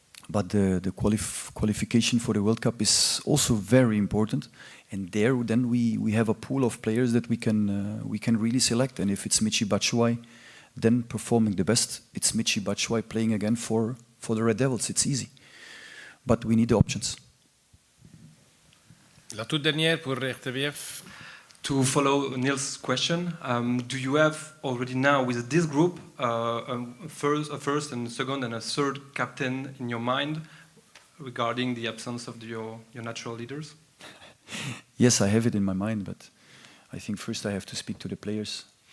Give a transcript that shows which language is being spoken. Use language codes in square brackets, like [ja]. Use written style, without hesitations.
[en] But the qualification for the World Cup is also very important, and then we have a pool of players that we can really select. And if it's Michy Batshuayi, then performing the best, it's Michy Batshuayi playing again for the Red Devils. It's easy, but we need the options. [fr] La toute dernière pour RTBF. [en] To follow Niels' question, do you have already now with this group a first and second and a third captain in your mind regarding the absence of your natural leaders? Yes, I have it in my mind, but I think first I have to speak to the players.